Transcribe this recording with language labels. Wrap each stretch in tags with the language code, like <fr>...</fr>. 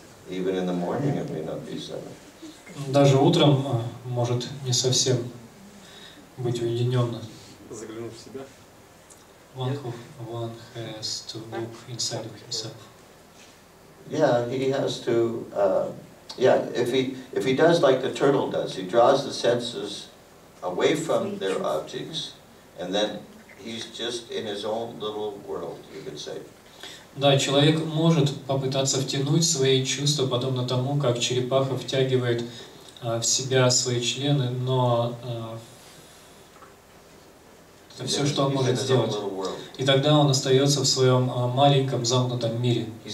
<en>Even in the morning it may not be silent.</en> <ru>Даже утром может не совсем быть уединенно. Заглянув в себя.</ru> <en>One has to look inside of himself. Yeah, he has to. If he does like the turtle does, he draws the senses away from their objects, and then he's just in his own little world, you could say.</en> <ru>Да, человек может попытаться втянуть свои чувства, подобно тому, как черепаха втягивает в себя свои члены, но это все, что он может сделать. И тогда он остается в своем маленьком замкнутом мире.</ru>